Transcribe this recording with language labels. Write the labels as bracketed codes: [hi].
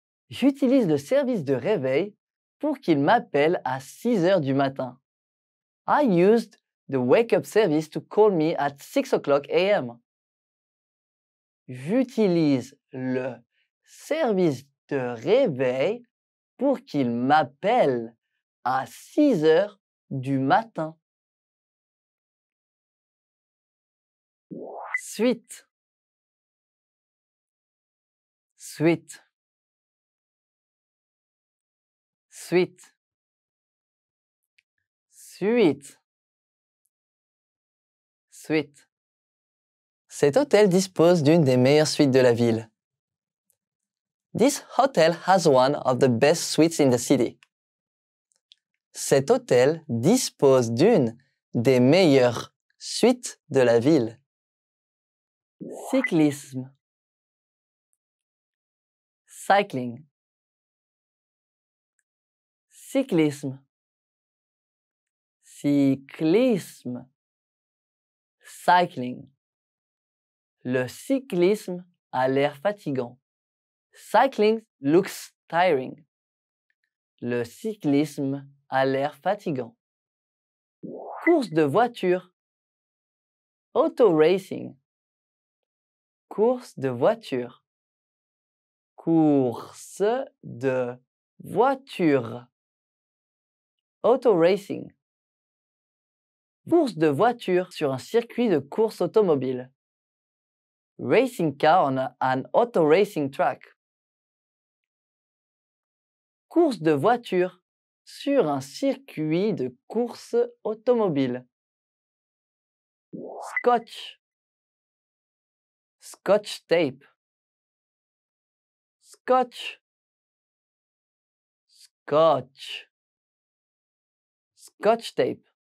[fr] J'utilise le service de réveil pour qu'il m'appelle à 6 heures du matin. [en] I used the wake up service to call me at 6 o'clock a.m. [fr] J'utilise le service de réveil pour qu'il m'appelle à 6 heures du matin. Suite, suite, suite, suite, suite. Cet hôtel dispose d'une des meilleures suites de la ville. [en] This hotel has one of the best suites in the city. [fr] Cet hôtel dispose d'une des meilleures suites de la ville. Cyclisme, cycling, cyclisme, cyclisme, cycling. Le cyclisme a l'air fatigant. [en] Cycling looks tiring. [fr] Le cyclisme a l'air fatigant. Course de voiture, auto racing. Course de voiture, course de voiture, auto racing. Course de voiture sur un circuit de course automobile. [en] Racing car on an auto racing track. [fr] Course de voiture sur un circuit de course automobile. [en] Scotch, scotch tape, scotch, scotch, scotch tape.